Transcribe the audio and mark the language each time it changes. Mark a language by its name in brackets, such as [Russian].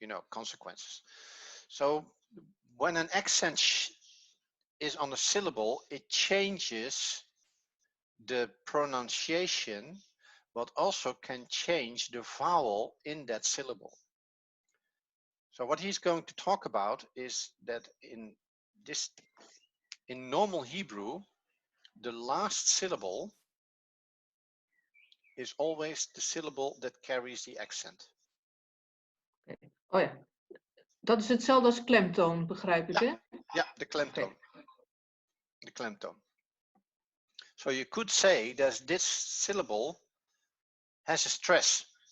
[English] Consequences. So when an accent is on a syllable, it changes the pronunciation, but also can change the vowel in that syllable. So what he's going to talk about is that in normal Hebrew, the last syllable is always the syllable that carries the accent. Okay. [Dutch] Oh ja, dat is hetzelfde als klemtoon, begrijp ik, hè? Ja, de klemtoon. Okay. De klemtoon. [English] So you could say that this syllable has a stress.